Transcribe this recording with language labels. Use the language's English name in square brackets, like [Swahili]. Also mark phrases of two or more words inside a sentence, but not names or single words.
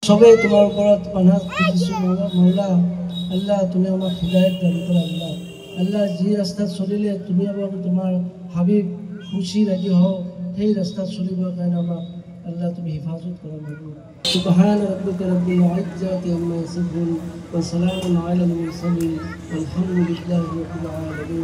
[Assamese] সবে তোমার উপর পানাহ খুঁজিছো মৌলা। আল্লাহ তুমি আমাক হিদায়াত দান করো। আল্লাহ আল্লাহ যে রাস্তা চলিলে তুমি এবং তোমার হাবিব খুশি রাজি হও সেই রাস্তা চলিবার কাৰণে আমাক আল্লাহ তুমি হিফাজত করো। [Arabic] سبحان ربك رب العزة عما يصفون وسلام على المرسلين الحمد لله رب العالمين.